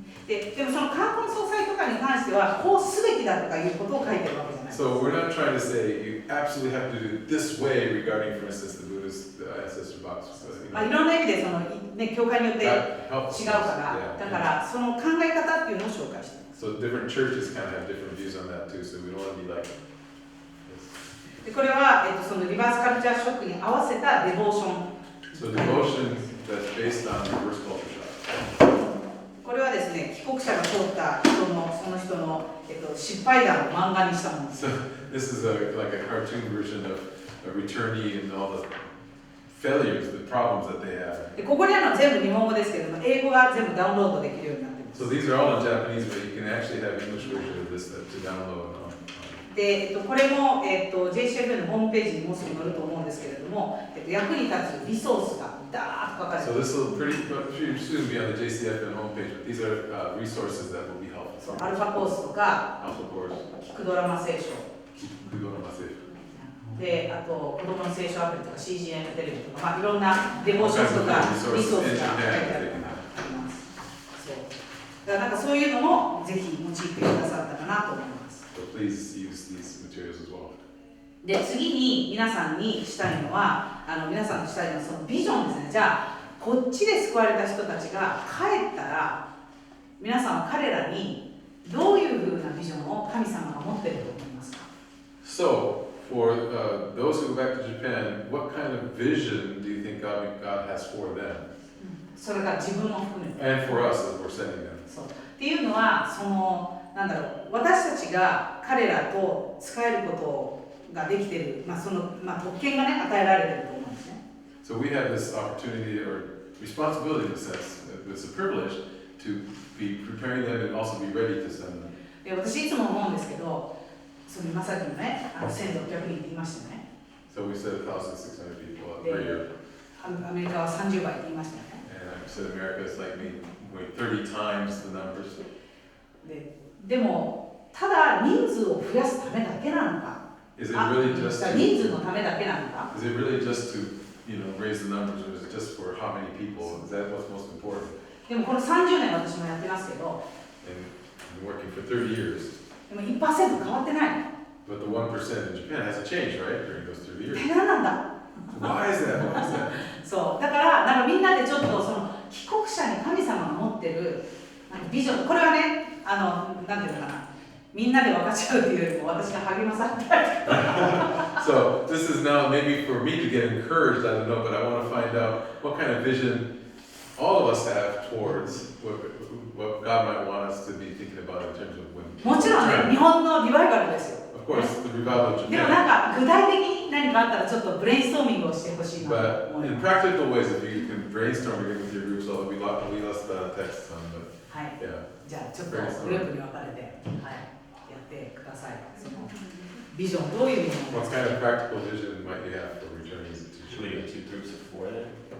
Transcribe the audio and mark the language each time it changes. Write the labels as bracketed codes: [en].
[ja] でもその冠婚葬祭とかに関してはこうすべきだとかいうことを書いてるわけじゃない。 [en] So we're not trying to say you absolutely have to do it this way regarding, for instance, the Buddhist ancestor box. [ja] いろんな意味でその、教会によって違う [en] That [ja] か [en] helps. [ja] ら、 [en] Yeah. [ja] だからその考え方っていうのを紹介しています。 [en] So different churches kind of have different views on that too. So we don't want to be like. [ja] でこれは、そのリバースカルチャーショックに合わせたデボーション。 [en] So devotion that's based on reverse culture shock. [ja] これはですね、帰国者が通った人のその人の、失敗談を漫画にしたものです。 [en] So this is like a cartoon version of a returnee and all the failures, the problems that they have. [ja] でここにあるのは全部日本語ですけれども、英語が全部ダウンロードできるようになっています。 [en] So these are all in Japanese, but you can actually have English version of this to download. [ja] でこれも、JCFN のホームページにもうすぐ載ると思うんですけれども、役に立つリソースがダーッと書かれてい [en] So [ja] ます。 [en] this will pretty soon be on the JCFN homepage, but these are resources that will be helpful. [ja] そうアルファコースとか、 [en] Alpha course, [ja] 聞くドラマ聖書。 Kudonomase. で、あと子供の聖書アプリとか CGN テレビとか、いろんなデボーションとかリソースが書いてあります。そうだからなんかそういうのもぜひ用いてくださったかなと思います。 [en] So please use these materials as well. [ja] で、次に皆さんにしたいのは、皆さんとしたいのはそのビジョンですね。じゃあ、こっちで救われた人たちが帰ったら、皆さんは彼らにどういうふうなビジョンを神様が持っていると思いますか？ [en] So, for those who go back to Japan, what kind of vision do you think God has for them? [ja] それが自分も含めて。 [en] And for us as we're sending them. [ja] そうっていうのは、私たちが彼らと使えることができている、特権がね、与えられていると思うんですね。 [en] So we have this opportunity or responsibility in a sense, it's a privilege to be preparing them and also be ready to send them. [ja] で私いつも思うんですけど、その今さっきのね、1600人って言いましたよね。 [en] So we said 1,600 people per year. [ja] アメリカは30倍って言いましたよね。 [en] And I said America is like maybe 30 times the numbers. [ja] でも、ただ人数を増やすためだけなのか、 [en] Is it really just [ja] 人数のためだけなのか、 [en] is it really just to raise the numbers, or is it just for how many people? Is that what's most important? [ja] でもこの30年私もやってますけど、 [en] And I've been working for 30 years. [ja] でも 1% 変わってない。 [en] But the 1% in Japan hasn't changed, right, during those 30 years. [ja] 何なんだ [en] Why is that? Why is that? [ja] そうだからなんかみんなでちょっとその帰国者に神様が持ってるなんかビジョン、これはね、なんていうのかな、みんなで分かち合うっていうよりも私が励まされたりとか。 [en] So this is now maybe for me to get encouraged, I don't know, but I want to find out what kind of vision all of us have towards what God might want us to be thinking about in terms of when. [ja] もちろんね、日本のリバイバルですよ。 [en] Of course, the revival of [ja] でもなんか具体的に何かあったらちょっとブレインストーミングをしてほしいなと [en] But [ja] 思い [en] in [ja] ます。 [en] practical ways, if you can brainstorm again with your groups, although we lost texts on, but [ja] はい。 [en] yeah. [ja] じゃあちょっとグループに分かれて、はい、やってください。そのビジョンどういうもの [en] What kind of practical vision might you have for returnees to Should we do 2 groups of 4 then?